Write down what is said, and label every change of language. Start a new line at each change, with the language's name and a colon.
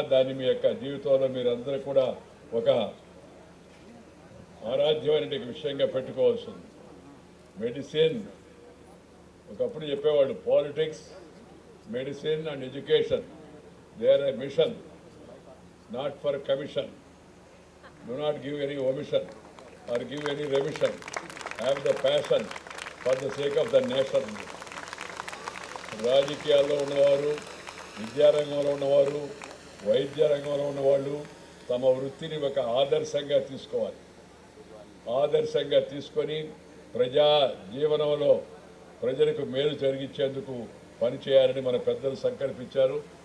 Telugu: దాన్ని మీ యొక్క జీవితంలో మీరందరూ కూడా ఒక ఆరాధ్యమైన విషయంగా పెట్టుకోవాల్సింది.
English: medicine
Telugu: ఒకప్పుడు చెప్పేవాళ్ళు,
English: Politics, medicine and education they are a mission, not for commission. Do not give any omission or give any remission. Have the passion for the sake of the nation.
Telugu: రాజకీయాల్లో ఉన్నవారు, విద్యారంగంలో ఉన్నవారు, వైద్య రంగంలో ఉన్నవాళ్ళు తమ వృత్తిని ఒక ఆదర్శంగా తీసుకోవాలి. ఆదర్శంగా తీసుకొని ప్రజా జీవనంలో ప్రజలకు మేలు జరిగించేందుకు పనిచేయాలని మన పెద్దలు సంకల్పించారు.